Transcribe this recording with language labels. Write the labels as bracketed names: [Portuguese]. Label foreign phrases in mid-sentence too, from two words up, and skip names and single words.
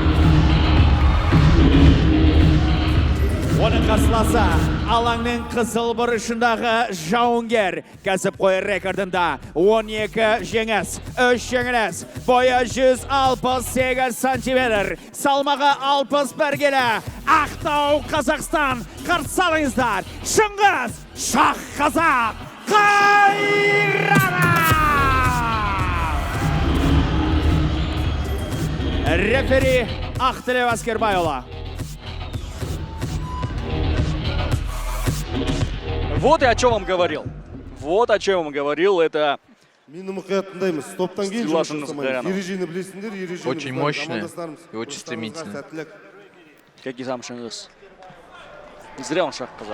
[Kazakh] Оның қарсыласы алаңның қызыл бұрышындағы жауынгер, кәсіпқой рекордында 12 жеңіс, 3 жеңіліс, бойы 168 сантиметр, салмағы 61 келі, Ақтау, Қазақстан. Қарсы алыңыздар, Шыңғыс Шахқазақ Қайранов! Рефери Ақтілев Аскербайұлы. [Russian] Вот и о чем вам говорил. Вот о чем вам говорил. Это Очень мощная и очень стремительная. как и сам Шингис. Не зря он Шахқазақ.